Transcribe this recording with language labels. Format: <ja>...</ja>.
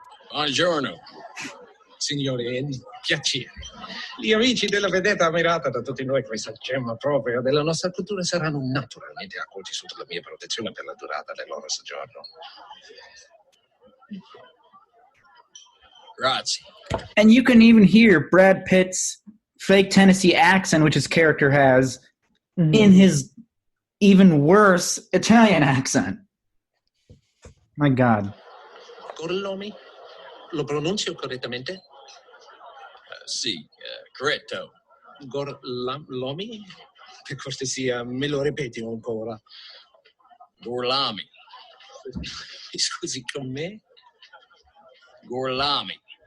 <it>Buongiorno. Signori, è un piacere. Gli amici della vedetta ammirata da tutti noi, questa gemma propria della nostra cultura, saranno naturalmente accolti sotto la mia protezione per la durata del loro soggiorno. Grazie.</it> <en>And you can even hear Brad Pitt's fake Tennessee accent, which his character has, in his even worse Italian accent. My God.</en> <it>Gorlomi? Lo pronuncio correttamente? Sì, corretto. Gorlomi? Per cortesia, me lo ripeti ancora. Gorlami. Mi scusi con me? Gorlami.</it>